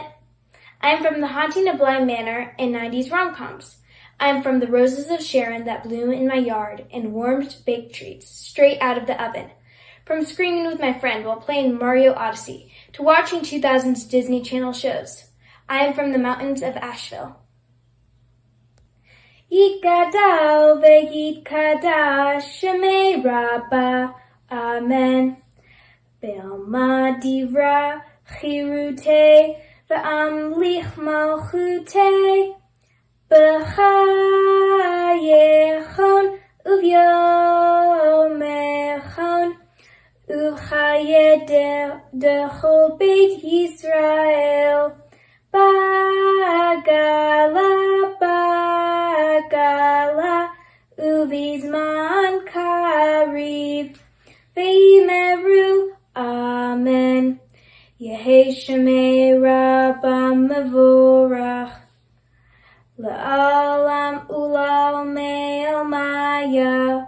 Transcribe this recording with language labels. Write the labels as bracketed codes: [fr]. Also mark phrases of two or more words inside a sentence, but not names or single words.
[en] I am from The Haunting of Bly Manor and 90s rom-coms. I am from the roses of Sharon that bloom in my yard and warmed baked treats straight out of the oven. From screaming with my friend while playing Mario Odyssey to watching 2000s Disney Channel shows. I am from the mountains of Asheville. [arc] יתגדל ויתקדש שמה רבא, אמן. בעלמא די ברא כרעותה וימליך מלכותה בחייכון וביומיכון ובחיי דכל בית ישראל בעגלא ובזמן קריב ואמרו אמן. יהא שמה רבא מברך לעלם ולעלמי עלמיא